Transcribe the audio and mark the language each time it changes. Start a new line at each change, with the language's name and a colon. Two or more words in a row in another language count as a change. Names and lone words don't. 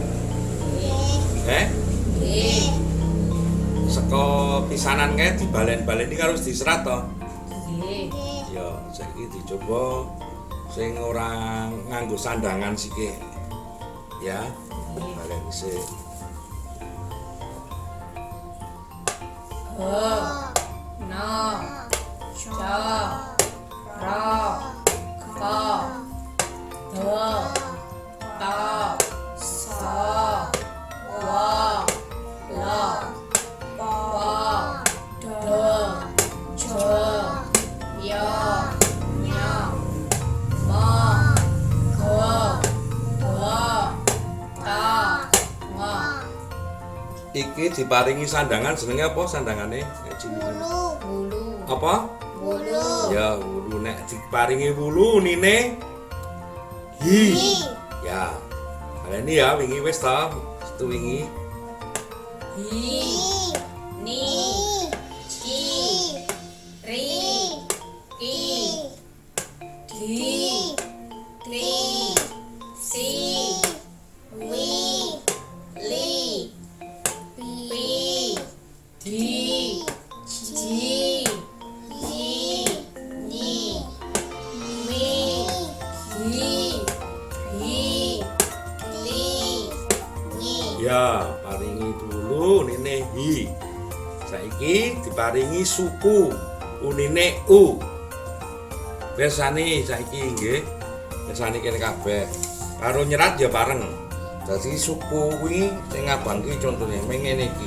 Javanese: Nggih. Saka pisanan kae dibalen-baleni karo diserat to. Nggih. Ya, saiki dicoba sing ora nganggo sandangan sikik. Ya, balen sik. Ho. No. Ca. Ra. Ka. Do. Ta. Sa. Wa. La. Pa. Do. Jo. Ya. Nya. Ma. Ko. Wa. Ta. Nga. Iki diparingi sandangan jenenge apa sandangane? Nek cilik. Wulu. Apa? Wulu. Ya, wulu nek diparingi wulu nine hi. Ya. Baleni ya wingi wis ta, setu wingi. Hi. Ni. Ki. Ri. Ki. Di. Tri. Si. Wi. Li. Pi. Di. Ji. Ji. Ni. Mi. Ki. Hi. Li. Ni. Ya, paringi dulu nine hi. Saiki diparingi suku unine u. Biasane saiki nggih. Biasane kene kabeh. Karo nyerat ya bareng. Dadi suku kuwi sing abang ki contone ngene iki.